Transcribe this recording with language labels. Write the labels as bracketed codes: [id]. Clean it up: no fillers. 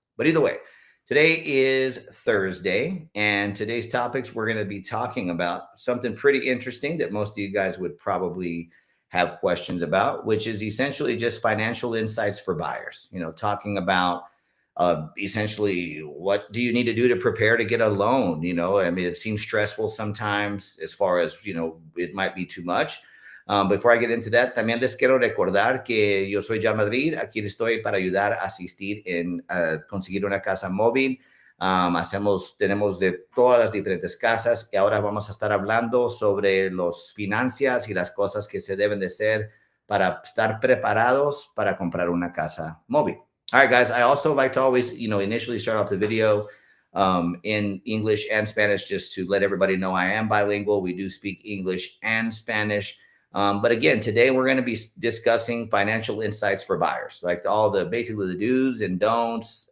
[en] But either way, today is Thursday, and today's topics we're going to be talking about something pretty interesting that most of you guys would probably have questions about, which is essentially just financial insights for buyers. Talking about essentially what do you need to do to prepare to get a loan. I mean, it seems stressful sometimes as far as it might be too much. Before I get into that, [es] también les quiero recordar que yo soy Jan Madrid. Aquí estoy para ayudar a asistir en conseguir una casa móvil. Tenemos de todas las diferentes casas y ahora vamos a estar hablando sobre las finanzas y las cosas que se deben de hacer para estar preparados para comprar una casa móvil. [en] All right, guys. I also like to always, initially start off the video in English and Spanish, just to let everybody know I am bilingual. We do speak English and Spanish. But again, today we're going to be discussing financial insights for buyers, like basically the do's and don'ts.